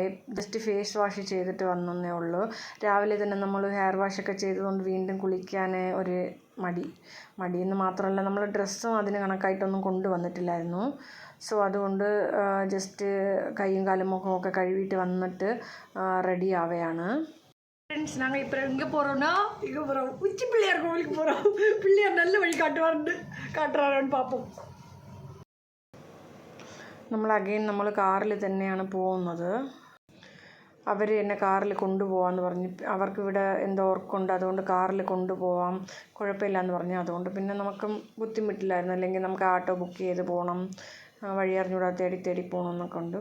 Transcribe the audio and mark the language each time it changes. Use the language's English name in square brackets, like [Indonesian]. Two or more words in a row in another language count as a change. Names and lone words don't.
[English] just face wash [Malayalam] ചെയ്തിട്ട് വന്നേ ഉള്ളൂ. രാവിലെ തന്നെ നമ്മൾ [English] hair washokke [Malayalam] ചെയ്തതുകൊണ്ട് വീണ്ടും കുളിക്കാൻ ഒരു മടിയെന്ന് മാത്രമല്ല നമ്മൾ ഡ്രസ്സും അതിന് കണക്കായിട്ടൊന്നും കൊണ്ടുവന്നിട്ടില്ലായിരുന്നു. സോ അതുകൊണ്ട് ജസ്റ്റ് കൈയും കാലും മുഖമൊക്കെ കഴുകിയിട്ട് വന്നിട്ട് റെഡി ആവുകയാണ്. [Tamil] ஃப்ரெண்ட்ஸ், நாங்கள் இப்போ எங்கே போகிறோன்னா இங்கே போகிறோம், உச்சி பிள்ளையார் கோவிலுக்கு போகிறோம். பிள்ளையார் நல்ல வழி காட்டுறாரான்னு பார்ப்போம். [Malayalam] നമ്മൾ കാറിൽ തന്നെയാണ് പോകുന്നത്. അവർ എന്നെ കാറിൽ കൊണ്ടുപോകാമെന്ന് പറഞ്ഞ്, അവർക്കിവിടെ എന്തോ വർക്കുണ്ട്, അതുകൊണ്ട് കാറിൽ കൊണ്ടുപോകാം, കുഴപ്പമില്ലയെന്ന് പറഞ്ഞു. അതുകൊണ്ട് പിന്നെ നമുക്കും ബുദ്ധിമുട്ടില്ലായിരുന്നു. അല്ലെങ്കിൽ നമുക്ക് [English] auto book [Malayalam] ചെയ്ത് പോകണം, വഴി അറിഞ്ഞൂടാ, തേടി പോകണമെന്നൊക്കെ ഉണ്ട്.